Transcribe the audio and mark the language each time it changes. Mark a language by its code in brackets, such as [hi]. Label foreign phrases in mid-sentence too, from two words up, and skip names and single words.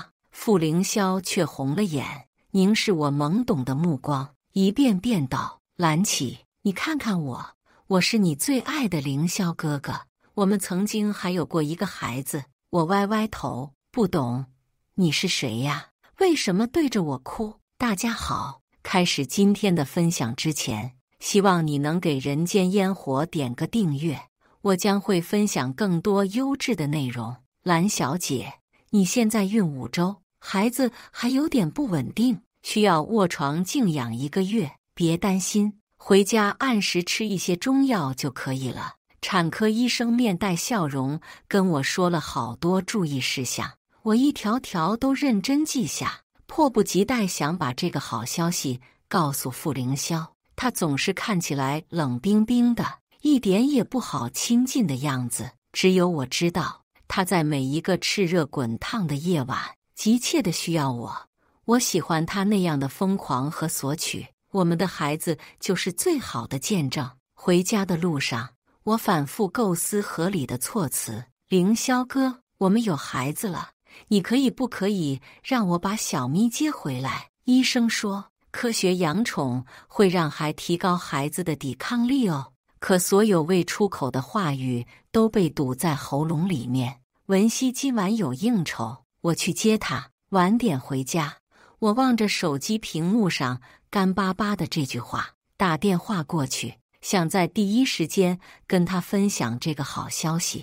[zh] 傅凌霄卻紅了眼，凝視我懵懂的目光，一遍遍道：“蘭綺，你看看我，我是你最愛的凌霄哥哥。我們曾經還有過一個孩子。”我歪歪頭，不懂，你是誰呀？為什麼對着我哭？大家好，開始今天的分享之前，希望你能給人間煙火點個訂閱，我將會分享更多優質的內容。蘭小姐，你現在孕5週，孩子還有點不穩定，需要臥床靜養1個月，別擔心，回家按時吃一些中藥就可以了。產科醫生面帶笑容跟我說了好多注意事項，我一條條都認真記下，迫不及待想把這個好消息告訴傅凌霄。他總是看起來冷冰冰的，一點也不好親近的樣子，只有我知道，他在每一個熾熱滾燙的夜晚急切地需要我。我喜歡他那樣的瘋狂和索取，我們的孩子就是最好的見證。回家的路上，我反覆構思合理的措辭。凌霄哥，我們有孩子了，你可以不可以讓我把小咪接回來？醫生說，科學養寵會讓提高孩子的抵抗力哦。可所有未出口的話語都被堵在喉嚨裡面。文熙今晚有應酬，我去接她，晚點回家。我望着手機屏幕上乾巴巴的這句話，打電話過去，想在第一時間跟他分享這個好消息。